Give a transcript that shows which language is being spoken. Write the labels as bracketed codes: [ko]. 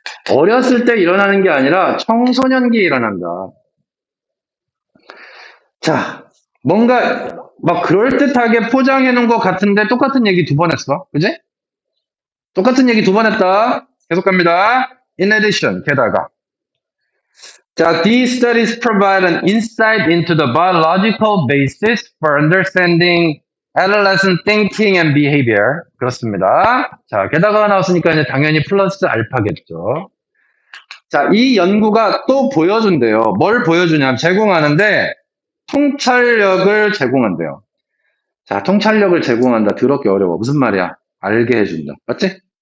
[ko] 어렸을 때 일어나는 게 아니라 청소년기에 일어난다. 자, 뭔가 막 그럴듯하게 포장해 놓은 것 같은데 똑같은 얘기 2번 했어. 그지? 똑같은 얘기 2번 했다. 계속 갑니다. [en] In addition, [ko] 게다가. [en] 자, these studies provide an insight into the biological basis for understanding adolescent thinking and behavior. [ko] 그렇습니다. 자, 게다가 나왔으니까 이제 당연히 플러스 알파겠죠. 자, 이 연구가 또 보여준대요. 뭘 보여주냐면 제공하는데 통찰력을 제공한대요. 자, 통찰력을 제공한다. 더럽게 어려워. 무슨 말이야? 알게 해준다. 맞지?